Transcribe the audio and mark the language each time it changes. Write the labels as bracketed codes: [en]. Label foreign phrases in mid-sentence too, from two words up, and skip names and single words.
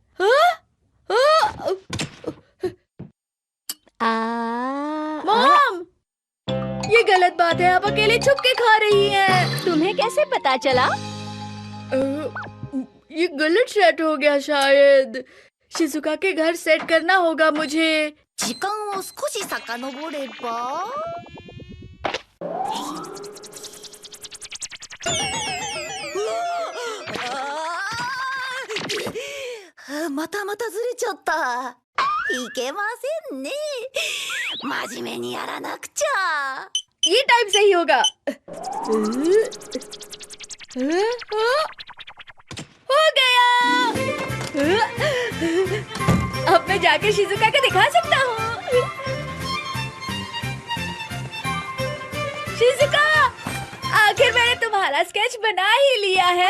[hi] मॉम, ये गलत बात है। आप अकेले छुप के खा रही हैं। तुम्हें कैसे पता चला? ये गलत सेट हो गया शायद। शिजुका के घर सेट करना होगा मुझे। [ja] 時間を少し遡ればまたずれちゃった。いけませんね。真面目にやらなくちゃ。 [hi] ये टाइम सही होगा। हो गया। अब मैं जाके शिजुका को दिखा सकता हूँ। शिजुका, आखिर मैंने तुम्हारा स्केच बना ही लिया है।